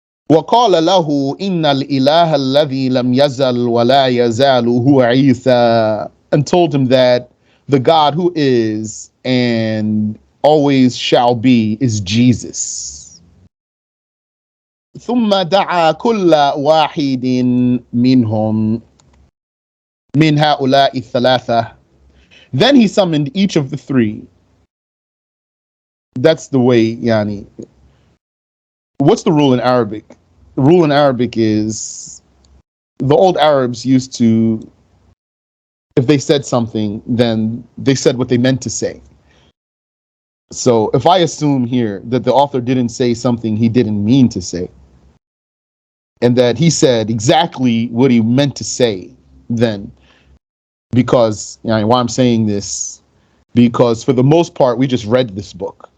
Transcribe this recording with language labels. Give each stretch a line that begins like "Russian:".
Arabic: وَقَالَ لَهُ إِنَّ الْإِلَهَ الَّذِي لَمْ يَزَلْ وَلَا يَزَالُ هُوَ عِيسَى,
English: and told him that the God who is and always shall be is Jesus.
Arabic: ثُمَّ دَعَى كُلَّ وَاحِدٍ مِّنْهُمْ مِنْ هَؤُلَاءِ الثَّلَاثَةِ,
English: then he summoned each of the three. That's the way, yani. What's the rule in Arabic? The rule in Arabic is the old Arabs used to, if they said something, then they said what they meant to say. So if I assume here that the author didn't say something he didn't mean to say, and that he said exactly what he meant to say, then, because, why I'm saying this, because for the most part, we just read this book.